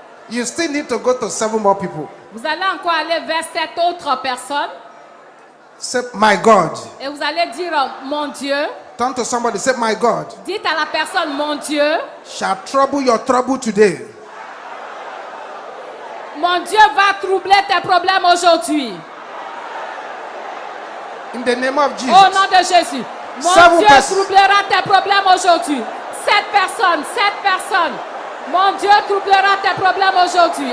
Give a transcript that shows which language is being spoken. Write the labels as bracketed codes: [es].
[en] You still need to go to 7 more people. [fr] Vous allez encore aller vers 7 autres personnes. [en] Say, my God. [fr] Et vous allez dire, mon Dieu. [en] Turn to somebody. Say, my God. [fr] Dites à la personne, mon Dieu. [en] Shall trouble your trouble today. [fr] Mon Dieu va troubler tes problèmes aujourd'hui. [en] In the name of Jesus. [fr] Au nom de Jésus. Mon 7 Dieu personnes. troublera tes problèmes aujourd'hui. 7 personnes. Mon Dieu troublera tes problèmes aujourd'hui.